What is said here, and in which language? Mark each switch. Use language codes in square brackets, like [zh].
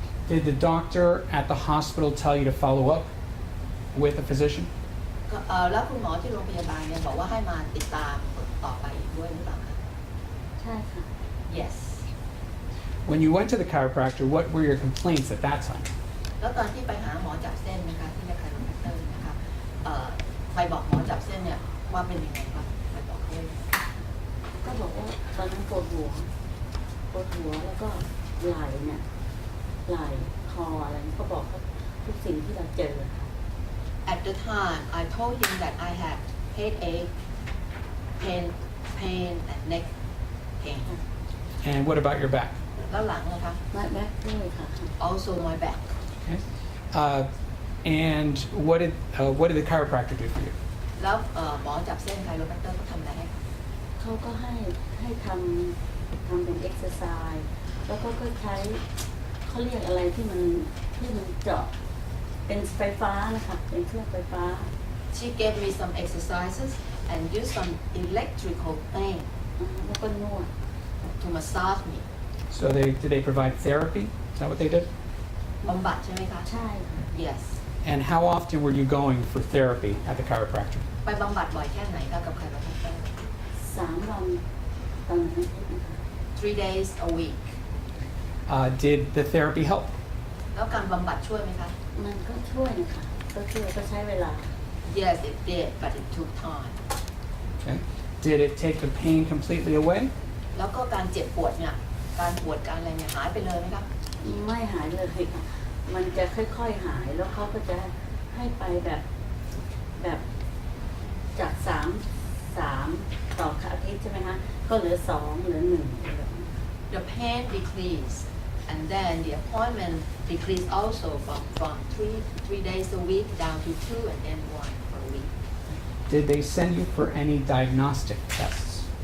[en] Did the doctor at the hospital tell you to follow up with a physician? [th] แล้วคุณหมอที่โรงพยาบาลเนี่ยบอกว่าให้มาติดตามต่อไปอีกด้วยหรือเปล่าคะ ใช่ค่ะ [en] yes When you went to the chiropractor, what were your complaints at that time? [th] แล้วตอนที่ไปหาหมอจับเส้นนะคะที่เรียก chiropractor นะคะไปบอกหมอจับเส้นเนี่ยว่าเป็นยังไงครับไปบอกเขาเลย ก็บอกว่าตอนนั้นปวดหัวแล้วก็ไหล่เนี่ยไหล่คออะไรก็บอกเขาทุกสิ่งที่เราเจอค่ะ [en] At the time I told him that I had headache pain and neck pain And what about your back? [th] แล้วหลังนะคะ แบ็คด้วยค่ะ [en] also my back Okay. And what did the chiropractor do for you? [th] แล้วหมอจับเส้น chiropractor ก็ทำอะไรให้คะ เขาก็ให้ทำเป็นเอ็กซ์ไซส์แล้วก็ใช้เขาเรียกอะไรที่มันเจาะเป็นไฟฟ้านะคะเป็นเครื่องไฟฟ้า [en] She gave me some exercises and used some electrical thing [th] แล้วก็นวด [en] to massage me So did they provide therapy? Is that what they did? [th] บำบัดใช่ไหมคะ ใช่ค่ะ [en] yes And how often were you going for therapy at the chiropractor? [th] ไปบำบัดบ่อยแค่ไหนคะกับ chiropractor 3 วันตอนนั้นนะคะ [en] 3 days a week Did the therapy help? [th] แล้วการบำบัดช่วยไหมคะ มันก็ช่วยนะคะก็ใช้เวลา [en] yes it did but it took time Okay. Did it take the pain completely away? [th] แล้วก็การเจ็บปวดเนี่ยการปวดการอะไรเนี่ยหายไปเลยไหมครับ ไม่หายเลยค่ะ มันจะค่อยๆหายแล้วเขาก็จะให้ไปแบบจาก3ต่ออาทิตย์ใช่ไหมคะก็เหลือ2เหลือ1 [en] the pain decreased and then the appointment decreased also from 3 days a week down to 2 and then 1 per week Did they send you for any diagnostic tests?